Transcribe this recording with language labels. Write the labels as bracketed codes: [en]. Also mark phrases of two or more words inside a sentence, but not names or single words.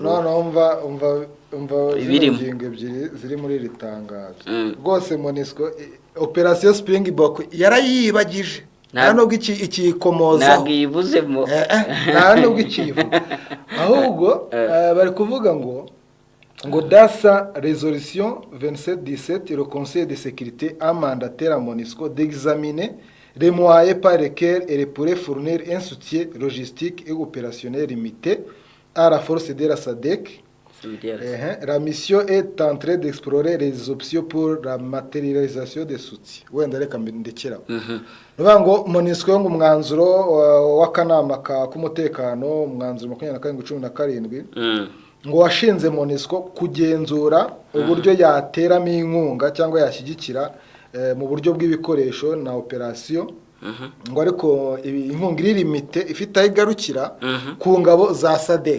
[rw] No umva ingingo ebyiri ziri muri iri tangazo rwose. MONUSCO operation Springbok yarayibagije, nta nubwo ikikomoza, ntabwo yivuzemo, nta nubwo ikivuga, ahubwo bari kuvuga ngo [fr] dans sa résolution 2717 le Conseil de sécurité a mandaté à MONUSCO d'examiner les moyens par lesquels elle pourrait fournir un soutien logistique et opérationnel limité à la force de la SADC. La mission est en train d'explorer les options pour la matérialisation des soutiens. [rw] Wenda reka mbindekera. Ngo MONUSCO ngo umwanzuro w'akanama k'umutekano, umwanzuro 2717 ngo washinze MONUSCO kugenzura uburyo yateramo inkunga cyangwa yashyigikira mu buryo bw'ibikoresho na operation, ngo ariko inkunga iri limite ifite igarukira ku ngabo za SADC